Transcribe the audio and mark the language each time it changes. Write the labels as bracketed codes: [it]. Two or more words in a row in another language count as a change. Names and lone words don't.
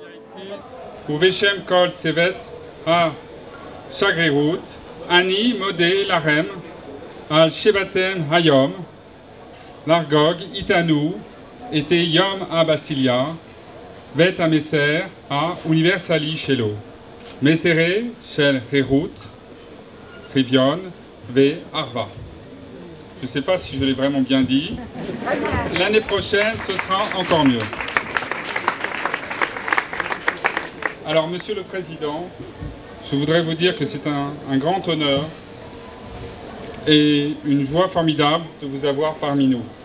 [he] ובשם כל צוות השגרירות, אני מודה לכם על שבאתם היום לחגוג איתנו את יום הבסטיליה ואת המסר האוניברסלי שלו, מסרי של חירות, שוויון ואחווה. [fr] Je ne sais pas si je l'ai vraiment bien dit. L'année prochaine, ce sera encore mieux. Alors, Monsieur le Président, je voudrais vous dire que c'est un grand honneur et une joie formidable de vous avoir parmi nous.